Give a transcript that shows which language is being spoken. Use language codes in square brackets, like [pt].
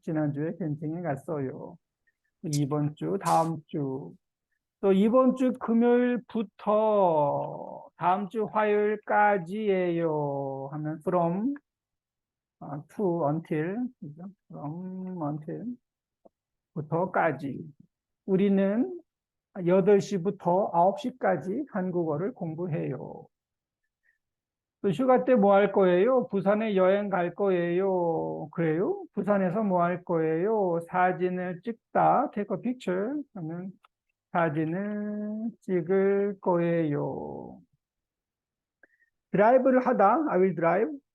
[ko] 지난주에 겐팅에 갔어요. 이번 주, 다음 주. 또 이번 주 금요일부터 다음 주 화요일까지예요. 하면 [en] from, to, until, [ko] 그죠? [en] from, until, [ko] 부터까지. 우리는 8시부터 9시까지 한국어를 공부해요. 또 휴가 때 뭐 할 거예요? 부산에 여행 갈 거예요. 그래요? 부산에서 뭐 할 거예요? 사진을 찍다, [en] take a picture [ko] 하면 사진을 찍을 거예요. 드라이브를 하다, [en] I will drive.